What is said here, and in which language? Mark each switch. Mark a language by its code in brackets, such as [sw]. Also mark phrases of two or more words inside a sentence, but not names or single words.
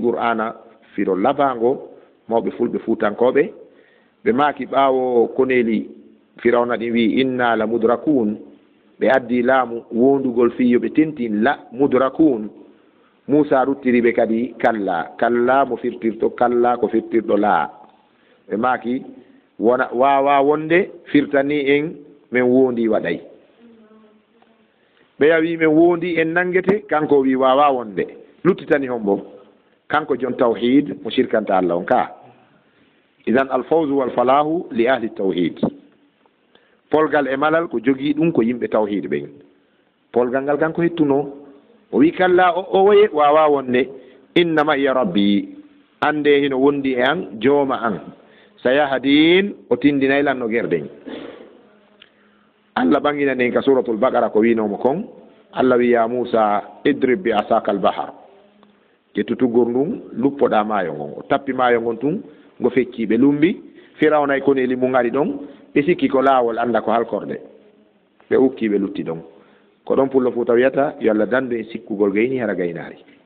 [ff] qur'ana firo labango mawɓe fulɓe fuutankoɓe ɓe maaki ɓaawo koneli Firawna ɗin wi [ar] إنا لمدركون [ff] ɓe addi laamu wondugol fiyo ɓe tentin [ar] لمدركون [ff] Musa ruttiriɓe kadi kalla mo firtirto kalla ko firtirɗo laa ɓe maaki wona wawa wonde firtani en min wondi waɗay ɓe yawi min wondi en nangete kanko wi wawa wonde luttitani hombo kanko jon tawhid mo shirkanta Allah on ka idan [ar] الفوز والفلاح لأهل التوحيد [ff] polgal e malal ko jogii ɗum ko yimɓe tawhid ɓen polgal ngal kanko hettuno o wi kalla o woye wawa wonde [ar] إن معي ربي [ff] ande hino wondi e an jooma an sayahdin o tindinay lanno gerɗen Allah ɓangina nden ka suratul baqara ko winomo kon Allah wi [ar] يا موسى اضرب بعصاك البحر [ff] ƴettutugor ndun luppoɗa maayo ngon o tappi maayo ngon tun ngo fecci ɓe lumbi Firawna e koneli mum ari ɗon ɓe sikki ko laawol anda ko halkorde ɓe ukki ɓe lutti ɗon ko ɗon pullo Fuuta wiyata yo Allah dandu e sikkugol gayni hara gaynari